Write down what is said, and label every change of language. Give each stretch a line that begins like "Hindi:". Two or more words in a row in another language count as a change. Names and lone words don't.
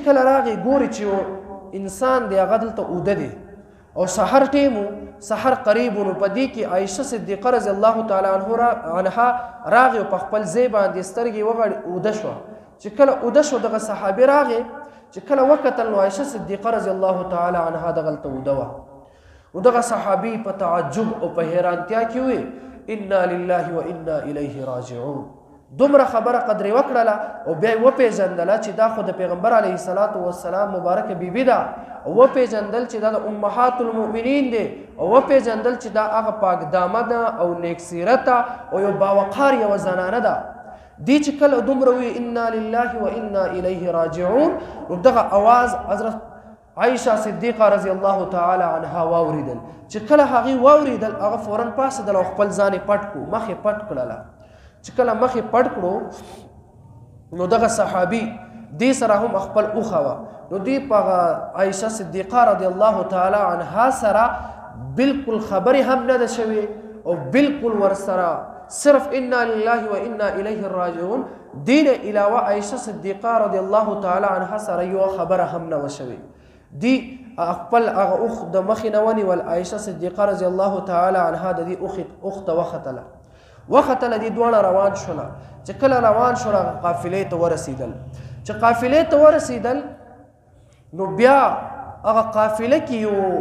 Pashto: کله راغی ګوري چې انسان دی هغه دلته اوده دی او سحر ټیمو سحر قریب نو په دې کې عایشه صدیقه
Arabic: رضی الله تعالی عنها
Pashto: راغی او په خپل ځای باندې سترګې وغړې اوده شوه چې کله اوده شو دغه صحابي راغی چې کله وکتل نو عایشه صدیقه
Arabic: رضی الله تعالی عنها
Pashto: دغلته اوده وه نو دغه صحابي په تعجب او په حیرانتیا کې ووی
Arabic: انا لله و انا الیه
Pashto: راجعون دومره خبره قدرې وکړله او بیا یې وپېژندله چې دا خو د پیغمبر
Arabic: علیه الصلاة والسلام
Pashto: مبارکه بیبي ده او وپېژندل چې دا د
Arabic: امهات المؤمنین
Pashto: دی او وپېژندل چې دا هغه پاک دامه ده او نیک سیرته او یو باوقار یوه زنانه ده دی چې کله دومره وی
Arabic: انا لله و انا الیه راجعون
Pashto: نو دغه اواز حضرت عایشه صدیقه
Arabic: رضی الله تعالی عنها
Pashto: واوریدل چې کله هغې واوریدل هغه فورا پاڅېدل او خپل ځان یې پټ کړو مخ یې پټ کړله چې کله مخ یې پټ کړو نو دغه صحابي دې سره هم خپل اوښه وه نو دې په عایشه صدیقه
Arabic: رضی الله تعالی عنها
Pashto: سره بالکل خبرې هم نه ده شوې او بالکل ورسره صرف
Arabic: انا لله و انا الیه راجعون
Pashto: دین علاوه عایشه صدیقه
Arabic: رضی الله تعالی عنها
Pashto: سره یو خبره هم نه وشوي دی خپل هغه اوښ د مخې نه ونیول عایشه صدیقه
Arabic: رضی الله تعالی عنها
Pashto: د دې اوښ ته وختله دې دواړه روان شوله چې کله روان شول هغه قافلې ته ورسېدل چې قافلې ته ورسېدل نو بیا هغه قافله کې یو